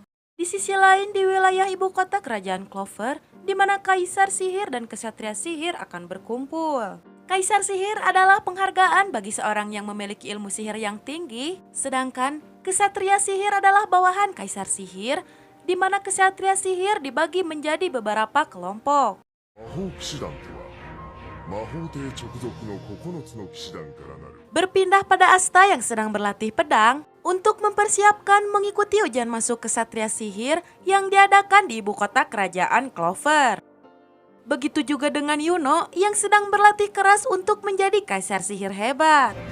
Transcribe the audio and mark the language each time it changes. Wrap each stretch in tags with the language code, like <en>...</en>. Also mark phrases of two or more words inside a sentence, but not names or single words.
<id>Di sisi lain di wilayah ibu kota kerajaan Clover, di mana kaisar sihir dan kesatria sihir akan berkumpul. Kaisar sihir adalah penghargaan bagi seorang yang memiliki ilmu sihir yang tinggi, sedangkan kesatria sihir adalah bawahan kaisar sihir, di mana kesatria sihir dibagi menjadi beberapa kelompok.</id> <ja>魔法騎士団とは魔法帝直属の9つの騎士団からなる</ja> <id>Berpindah pada Asta yang sedang berlatih pedang untuk mempersiapkan mengikuti ujian masuk kesatria sihir yang diadakan di ibu kota kerajaan Clover. Begitu juga dengan Yuno yang sedang berlatih keras untuk menjadi kaisar sihir hebat.</id>